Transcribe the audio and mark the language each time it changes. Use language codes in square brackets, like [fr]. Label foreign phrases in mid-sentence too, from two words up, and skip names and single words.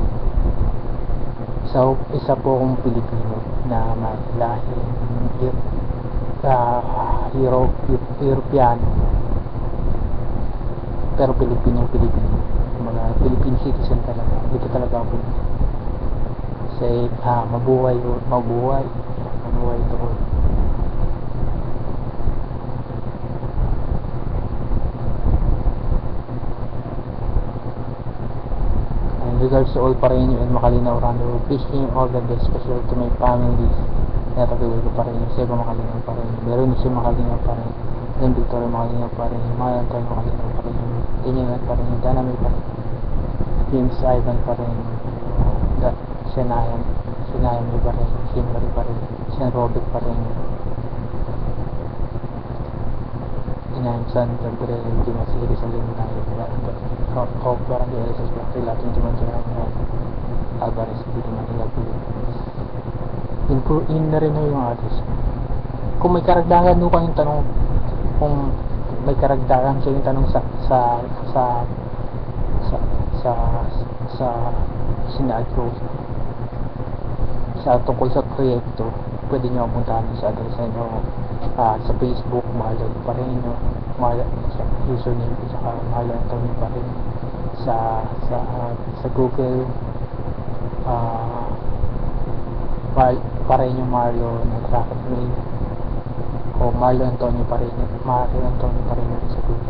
[tl] Isa po akong Pilipino na lahi Europeano pero Pilipino, mga [en] Philippine citizen [tl] talaga. Dito talaga ako. Say mabuhay Tooy. [en] Regards to all Pareño and Makalinaw Rando, wishing all the best, especially to my family. [tl] Natatuloy ko Pareño, Seba Makalinaw Pareño, meron si Makalinaw Pareño, then Victoria Makalinaw Pareño, Maya Antonio Makalinaw Pareño, Iningat Pareño, Danamay Pareño, James Ivan Pareño, Senayan May Pareño, Shimari Pareño, Sen Robert Pareño, Inayan San Gabriel, Dimasiri Salim Nayo, Barangay Elisas Bakri, Latin Dimansinan Alvarez, dito Manila, Pilipinas. In na rin yung address. Kung may karagdagan nyo kayong tanong, kung may karagdagan kayong tanong sa sinaad ko sa tungkol sa proyekto, pwede nyo puntahan sa address nyo sa Facebook, Marlon Pareño, sa username ko, saka Marlon Antonio Pareño, sa Google, Pareño Marlon at Rocket Mail, o Marlon Antonio Pareño sa Google.